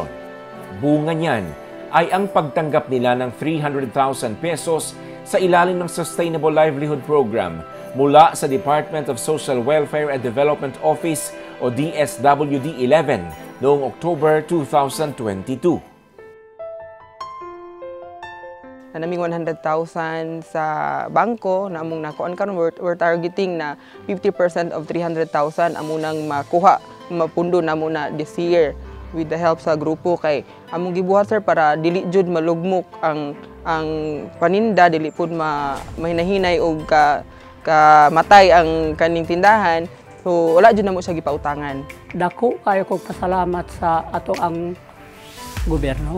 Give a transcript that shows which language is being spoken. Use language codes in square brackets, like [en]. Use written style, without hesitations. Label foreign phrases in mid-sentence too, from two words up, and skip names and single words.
[tl] Bunga niyan ay ang pagtanggap nila ng 300,000 pesos sa ilalim ng Sustainable Livelihood Program mula sa Department of Social Welfare and Development Office o DSWD-11 noong October 2022. [ceb] Naming 100,000 sa bangko na among nakuan karon, [en] we're targeting [ceb] na 50% of 300,000 among nang makuha, mapundo na muna [en] this year with the help [ceb] sa grupo kay among gibuhat sir para dili jud malugmok ang paninda, dili pud mahinahinay og matay ang kaning tindahan. So wala jud namo siya gipautangan. Dako kayo kog pasalamat sa ato ang gobyerno.